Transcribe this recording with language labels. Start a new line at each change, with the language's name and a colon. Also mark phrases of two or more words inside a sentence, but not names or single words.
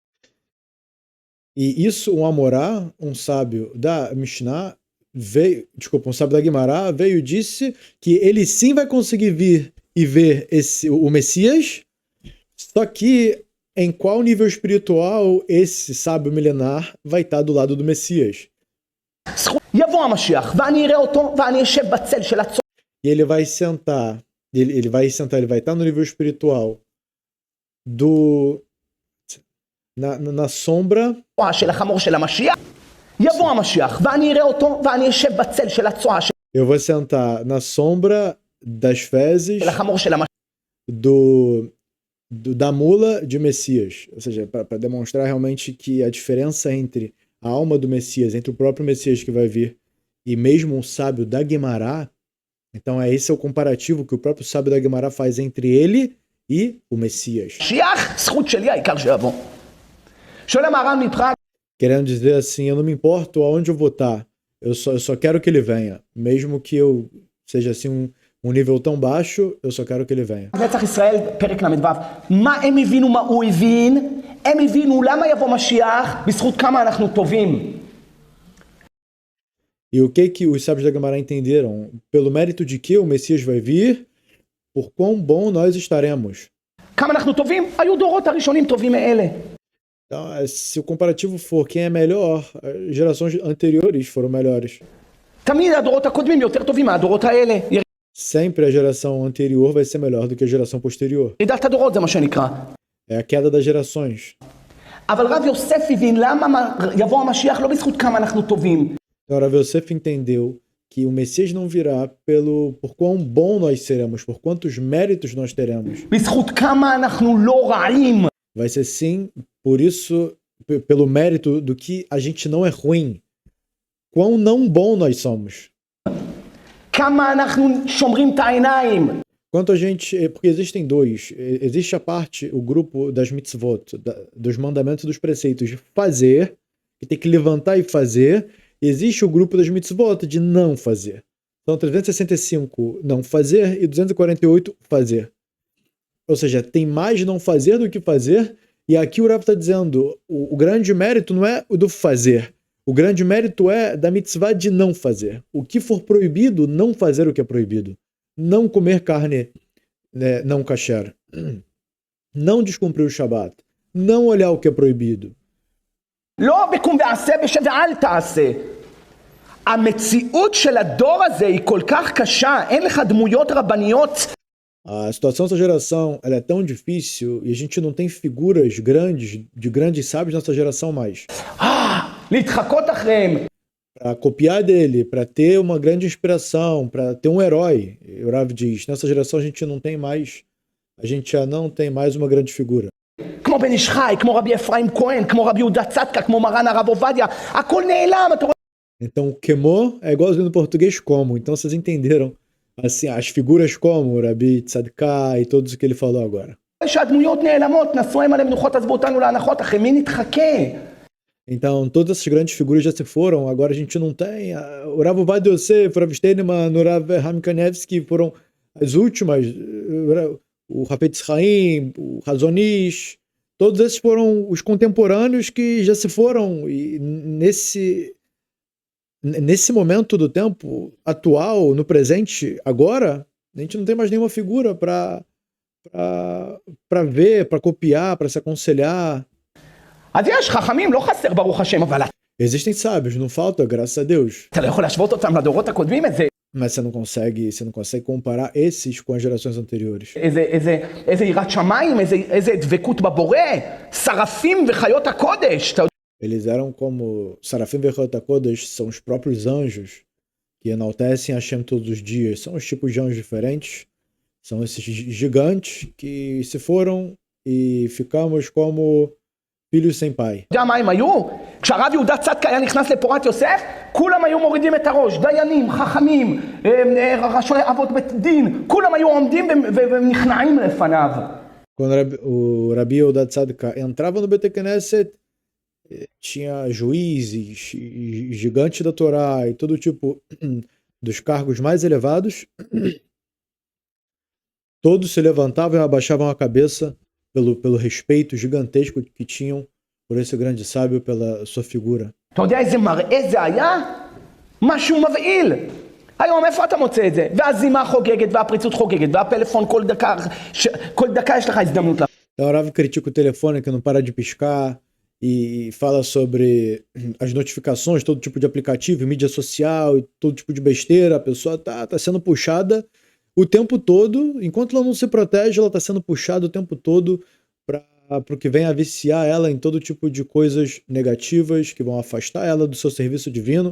Portuguese: E isso, um Amorá, um sábio da Mishnah, um sábio da Guimará, veio e disse que ele sim vai conseguir vir e ver o Messias, só que em qual nível espiritual esse sábio milenar vai estar do lado do Messias?
Hebrew: יבוא המשיח ואני אראה אותו ואני אשב בצל של הצועה.
Portuguese: e ele vai sentar, ele vai estar no nível espiritual na sombra
Hebrew: של החמור של המשיח, יבוא המשיח, ואני אראה אותו, ואני אשב בצל של הצועה של
Portuguese: eu vou sentar na sombra das fezes
Hebrew: החמור של המשיח.
Portuguese: da mula de Messias, ou seja, para demonstrar realmente que a diferença entre a alma do Messias, entre o próprio Messias que vai vir e mesmo um sábio da Guemará, então esse é o comparativo que o próprio sábio da Guemará faz entre ele e o Messias.
Hebrew: משיח, זכות שלי, העיקר שיבוא. שואל המהר"ל מפראג,
Portuguese: Querendo dizer assim, eu não me importo aonde eu vou estar, eu só quero que ele venha, mesmo que eu seja assim um nível tão baixo, eu só quero que ele venha.
Hebrew: נצח ישראל, פרק ל"ו, מה הם הבינו מה הוא הבין? הם הבינו למה יבוא משיח, בזכות כמה אנחנו טובים.
Portuguese: E o que os sábios da Guemará entenderam? Pelo mérito de que o Messias vai vir, por quão bom nós estaremos.
Hebrew: כמה אנחנו טובים? היו דורות הראשונים טובים מאלה.
Portuguese: Então, se o comparativo for quem é melhor, as gerações anteriores foram melhores.
Hebrew: תמיד הדורות הקודמים יותר טובים מהדורות האלה.
Portuguese: Sempre a geração anterior vai ser melhor do que a geração posterior.
Hebrew: ירידת הדורות זה מה שנקרא.
Portuguese: É a queda das gerações.
Hebrew: אבל רב יוסף הבין למה יבוא המשיח לא בזכות כמה אנחנו טובים.
Portuguese: Então, Rav Yosef entendeu que o Messias não virá por quão bom nós seremos, por quantos méritos nós teremos.
Hebrew: בזכות כמה אנחנו לא רעים.
Portuguese: Vai ser sim, por isso, pelo mérito do que a gente não é ruim. Quão não bom nós somos.
Hebrew: כמה אנחנו שומרים את העיניים.
Portuguese: Quanto a gente... Porque existem dois. Existe a parte, o grupo das mitzvot, dos mandamentos e dos preceitos de fazer, que tem que levantar e fazer. Existe o grupo das mitzvot de não fazer. São 365 não fazer e 248 fazer. Ou seja, tem mais não fazer do que fazer. E aqui o Rav está dizendo, o grande mérito não é o do fazer. O grande mérito é da mitzvah de não fazer. O que for proibido, não fazer o que é proibido. Não comer carne não kasher. Não descumprir o Shabat. Não olhar o que é proibido.
Hebrew: לא בקום ועשה בשב ואל תעשה. המציאות של הדור הזה היא כל כך קשה, אין לך דמויות רבניות.
Portuguese: A situação dessa geração ela é tão difícil e a gente não tem figuras grandes, de grandes sábios nessa geração mais.
Hebrew: להתחקות אחריהם.
Portuguese: Para copiar dele, para ter uma grande inspiração, para ter um herói. O Rav diz, nessa geração a gente já não tem mais uma grande figura.
Hebrew: כמו בן איש חי, כמו רבי אפרים כהן, כמו רבי יהודה צדקה, כמו מרן הרב עובדיה, הכל נעלם, אתה רואה?
Portuguese: Então, queimou é igualzinho no português como. Então, vocês entenderam assim, as figuras como Rabi Tzadka e todos o que ele falou agora.
Hebrew: שהדמויות נעלמות, נשאו הם עליהם מנוחות, עזבו אותנו להנחות, אחרי מי נתחכה?
Portuguese: Então, todas essas grandes figuras já se foram, agora a gente não tem. O Rav Ovadia Yosef, o Rav Steinman, o Rav Ham Kanevsky foram as últimas. O Hafetz Chaim, o Razonish, todos esses foram os contemporâneos que já se foram. E nesse momento do tempo atual, no presente, agora, a gente não tem mais nenhuma figura para ver, para copiar, para se aconselhar.
Hebrew: אז יש חכמים, לא חסר ברוך השם, אבל
Portuguese: Existem sábios, não falta, graças a Deus.
Hebrew: אתה לא יכול להשוות אותם לדורות הקודמים,
Portuguese: Mas você não consegue comparar esses com as gerações anteriores.
Hebrew: איזה יראת שמיים, איזה דבקות בבורא, שרפים וחיות הקודש.
Portuguese: Eles eram como
Hebrew: שרפים וחיות הקודש,
Portuguese: são os próprios anjos que enaltecem Hashem todos os dias. São os tipos de anjos diferentes, são esses gigantes que se foram e ficamos como filhos sem pai.
Hebrew: אתה יודע מה הם היו? כשהרב יהודה צדקה היה נכנס לפורת יוסף, כולם היו מורידים את הראש, דיינים, חכמים, ראשי אבות בית דין, כולם היו עומדים ונכנעים לפניו.
Portuguese: Quando o Rabi Yehuda Tzadka entrava no
Hebrew: בית כנסת,
Portuguese: tinha juízes, gigantes da Torá e todo tipo dos cargos mais elevados, todos se levantavam e abaixavam a cabeça pelo respeito gigantesco que tinham por esse grande sábio, pela sua figura.
Hebrew: אתה יודע איזה מראה זה היה? משהו מבהיל. היום איפה אתה מוצא את זה? והזימה חוגגת, והפריצות חוגגת, והפלאפון כל דקה יש לך הזדמנות.
Portuguese: Então, o Rav critica o telefone que não para de piscar, e fala sobre as notificações, todo tipo de aplicativo, mídia social e todo tipo de besteira. A pessoa tá sendo puxada o tempo todo, enquanto ela não se protege, ela tá sendo puxada o tempo todo para o que vem a viciar ela em todo tipo de coisas negativas que vão afastar ela do seu serviço divino.